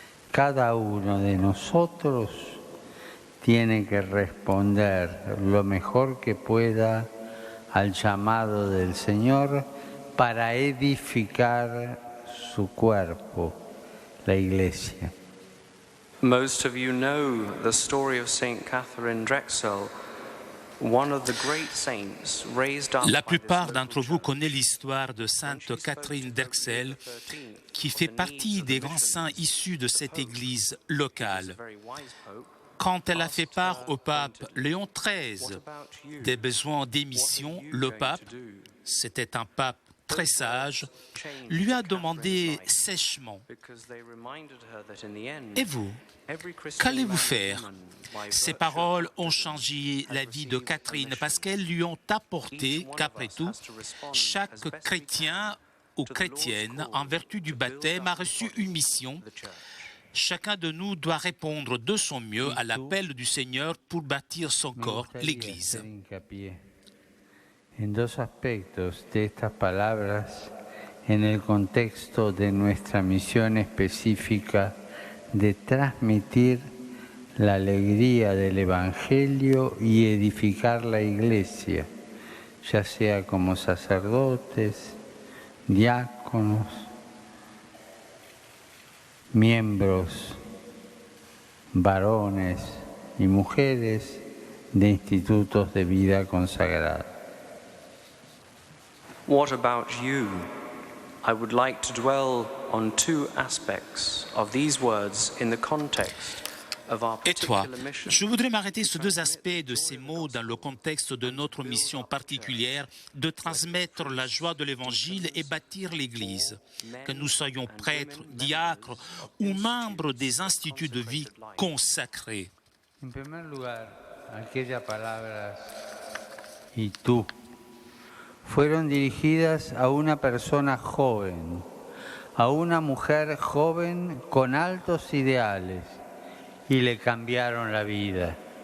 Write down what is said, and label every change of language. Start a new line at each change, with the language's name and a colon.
Spanish: Cada uno de nosotros tiene que responder lo mejor que pueda al llamado del Señor para edificar su cuerpo, la Iglesia.
English: Most of you know the story of Saint Catherine Drexel, one of the great saints raised up.
French: La plupart d'entre vous connaissent l'histoire de Sainte Catherine Drexel, qui fait partie des grands saints issus de cette église locale. Quand elle a fait part au pape Léon XIII des besoins des missions, le pape, c'était un pape très sage, lui a demandé sèchement: « Et vous, qu'allez-vous faire ?» Ces paroles ont changé la vie de Catherine parce qu'elles lui ont apporté qu'après tout, chaque chrétien ou chrétienne, en vertu du baptême, a reçu une mission. Chacun de nous doit répondre de son mieux à l'appel du Seigneur pour bâtir son corps, l'Église.
Spanish: En dos aspectos de estas palabras en el contexto de nuestra misión específica de transmitir la alegría del Evangelio y edificar la Iglesia, ya sea como sacerdotes, diáconos, miembros, varones y mujeres de institutos de vida consagrada.
English: What about you? I would like to dwell on 2 aspects of these words in the context of our
French: Et toi,
English: particular mission.
French: je voudrais m'arrêter sur 2 aspects de ces mots dans le contexte de notre mission particulière de transmettre la joie de l'Évangile et bâtir l'Église. Que nous soyons prêtres, diacres ou membres des instituts de vie consacrés.
Spanish: En primer lugar, aquellas palabras "y tú" fueron dirigidas a una persona joven, a una mujer joven con altos ideales, y le cambiaron la vida.